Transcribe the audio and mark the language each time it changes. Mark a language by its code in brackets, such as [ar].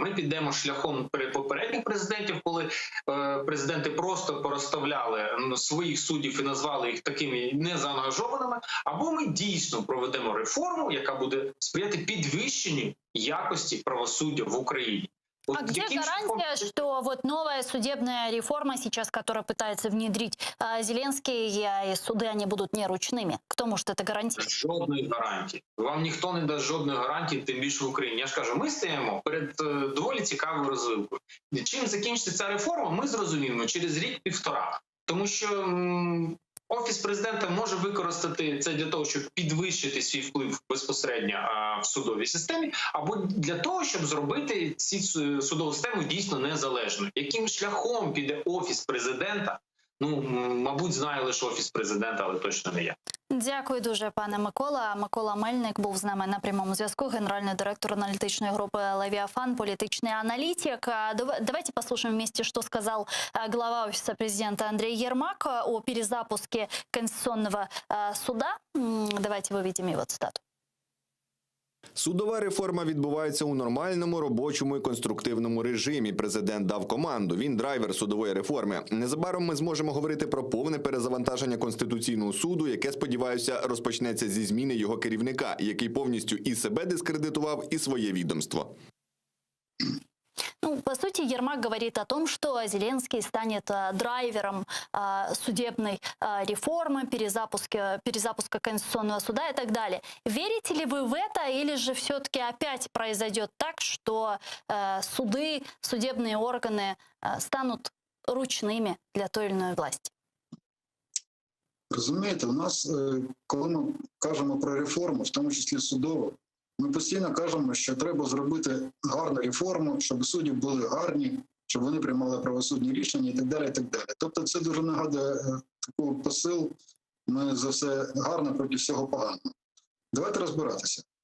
[uk] Ми підемо шляхом попередніх президентів, коли президенти просто порозставляли своїх суддів і назвали їх такими незаангажованими, або ми дійсно проведемо реформу, яка буде сприяти підвищенню якості правосуддя в Україні. [ru] А где гарантия, что вот новая судебная реформа сейчас, которая пытается внедрить Зеленский, и суды, они будут не ручными? Кто может это гарантировать? [uk] Жодної гарантії. Вам ніхто не дасть жодної гарантії, тим більше в Україні. Я ж кажу, ми стоїмо перед доволі цікавою розвилкою. Чим закінчиться ця реформа, ми зрозуміємо через рік-півтора. Тому що Офіс президента може використати це для того, щоб підвищити свій вплив безпосередньо в судовій системі, або для того, щоб зробити цю судову систему дійсно незалежною. Яким шляхом піде Офіс президента, мабуть, знає лише Офіс президента, але точно не я. Дякую дуже, пане Микола. Микола Мельник був з нами на прямому зв'язку, генеральний директор аналітичної групи «Левиафан», політичний аналитик. [ru] Давайте послушаем вместе, что сказал глава Офиса президента Андрей Ермак о перезапуске Конституционного суда. Давайте выведем его цитату. [uk] Судова реформа відбувається у нормальному, робочому і конструктивному режимі. Президент дав команду. Він драйвер судової реформи. Незабаром ми зможемо говорити про повне перезавантаження Конституційного суду, яке, сподіваюся, розпочнеться зі зміни його керівника, який повністю і себе дискредитував, і своє відомство. [ru] Ну, по сути, Ермак говорит о том, что Зеленский станет драйвером судебной реформы, перезапуска Конституционного суда и так далее. Верите ли вы в это, или же все-таки опять произойдет так, что суды, судебные органы станут ручными для той или иной власти? [uk] Розумієте, у нас, коли ми кажемо про реформу, в тому числі судову, ми постійно кажемо, що треба зробити гарну реформу, щоб судді були гарні, щоб вони приймали правосудні рішення і так далі, і так далі. Тобто це дуже нагадує такий посил, ми за все гарно проти всього поганого. Давайте розбиратися.